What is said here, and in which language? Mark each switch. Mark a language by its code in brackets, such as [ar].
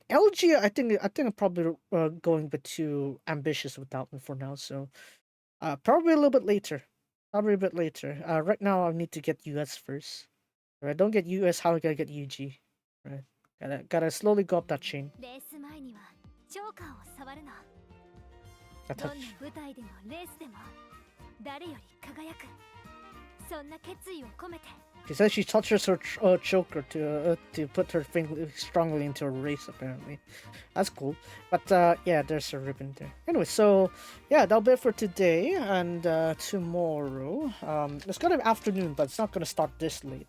[en] I think I'm probably going a bit too ambitious with that one for now. So probably a little bit later. Probably a bit later. Right now I need to get US first. If I don't get US, how am I gonna get UG? Right. Gotta slowly go up that chain. [ja] レース前にはチョーカーを触るの。 [en] That [ja] どん [en] touch. [ja] な舞台でもレースでも誰より輝く。そんな決意を込めて。 [en] She says she touches her choker to put her finger strongly into a race. Apparently, that's cool. But yeah, there's a ribbon there. Anyway, so yeah, that'll be it for today. And tomorrow, it's gonna be afternoon, but it's not gonna start this late.